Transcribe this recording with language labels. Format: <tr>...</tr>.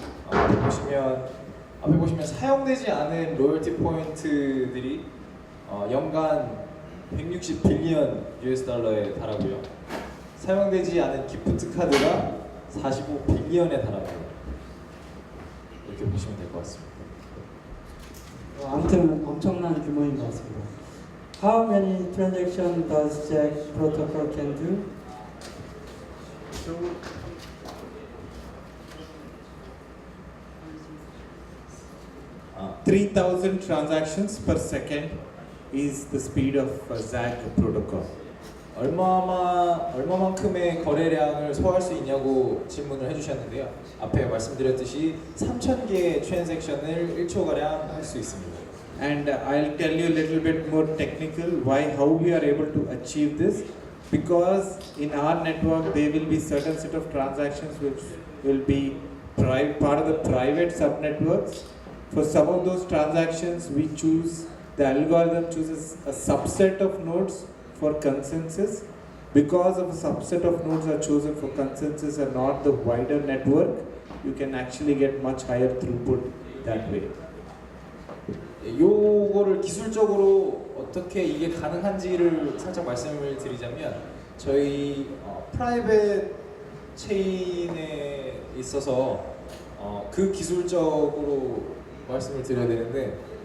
<ko>앞에 보시면 사용되지 않은 로열티 포인트들이 연간 160 빌리언 US 달러에 달하고요. 사용되지 않은 기프트 카드가 45 빌리언에 달합니다. 이렇게 보시면 될 것 같습니다. 아무튼 엄청난 규모인 것 같습니다.</ko> <en>How many transactions does Zagg protocol can do? So 3,000 transactions per second is the speed of Zagg protocol.</en> <ko>얼마만큼의 거래량을 소화할 수 있냐고 질문을 해주셨는데요. 앞에 말씀드렸듯이 3,000개의 트랜잭션을 1초가량 할 수 있습니다.</ko> <en>And I'll tell you a little bit more technical how we are able to achieve this. Because in our network there will be certain set of transactions which will be part of the private subnetworks. For some of those transactions, the algorithm chooses a subset of nodes for consensus. Because of a subset of nodes are chosen for consensus and not the wider network, you can actually get much higher throughput that way.</en> <ko>요거를 기술적으로 어떻게 이게 가능한지를 살짝 말씀을 드리자면, 저희 프라이빗 체인에 있어서 그 기술적으로 말씀을 드려야 되는데,</ko>